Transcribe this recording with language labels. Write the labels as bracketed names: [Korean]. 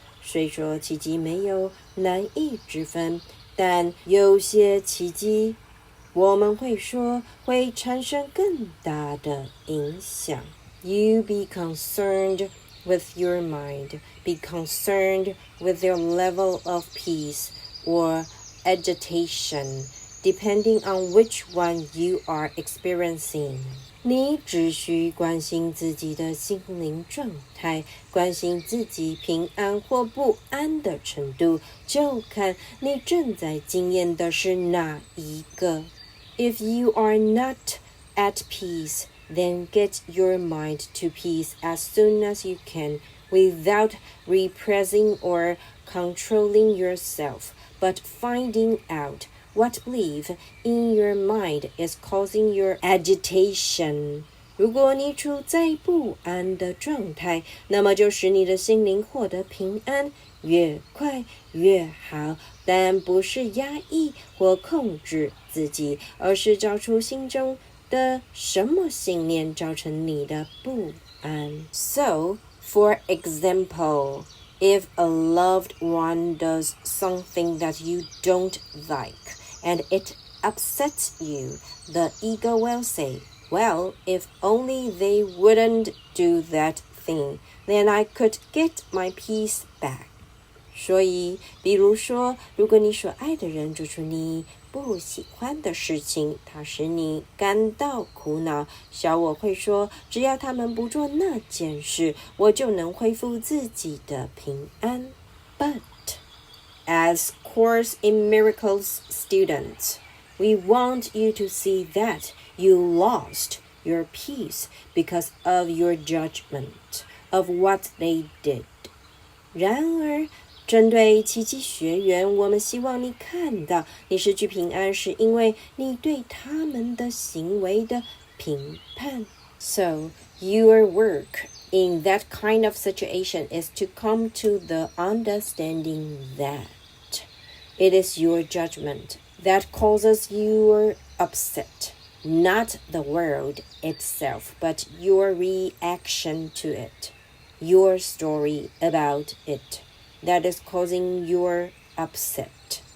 [Chinese] 虽说奇迹没有难易之分，但有些奇迹我们会说会产生更大的影响。 [English] You be concerned with your mind. Be concerned with your level of peace or agitation, depending on which one you are experiencing. [Chinese] 你只需关心自己的心灵状态，关心自己平安或不安的程度，就看你正在经验的是哪一个。 [English] If you are not at peace, then get your mind to peace as soon as you can, without repressing or controlling yourself, but finding out what belief in your mind is causing your agitation. [Chinese] 如果你处在不安的状态，那么就使你的心灵获得平安，越快越好，但不是压抑或控制自己，而是找出心中的什么信念造成你的不安。 [English] So, for example, if a loved one does something that you don't like, and it upsets you, the ego will say, well, if only they wouldn't do that thing, then I could get my peace back. [Chinese] 所以，比如说，如果你所爱的人做出你不喜欢的事情，它使你感到苦恼，小我会说，只要他们不做那件事，我就能恢复自己的平安。 [English] But as Course in Miracles students, we want you to see that you lost your peace because of your judgment of what they did. [Chinese] 然而，针对奇迹学员，我们希望你看到，你失去平安是因为你对他们的行为的评判。 [English] So, your work in that kind of situation is to come to the understanding that it is your judgment that causes your upset, not the world itself, but your reaction to it, your story about it.That is causing your upset.